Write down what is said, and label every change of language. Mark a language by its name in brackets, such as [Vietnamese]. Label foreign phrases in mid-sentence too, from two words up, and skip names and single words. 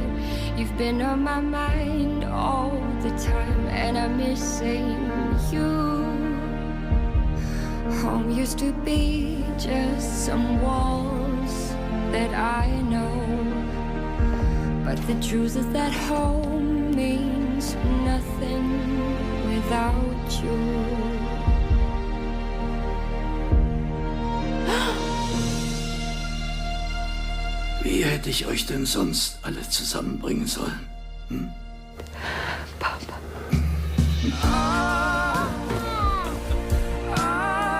[English] You've been on my mind all the time, and I miss saying you. Home used to be just some walls that I know, but the truth is that home means nothing without you. [German] Wie hätte ich euch denn sonst alle zusammenbringen sollen? Hm? Papa.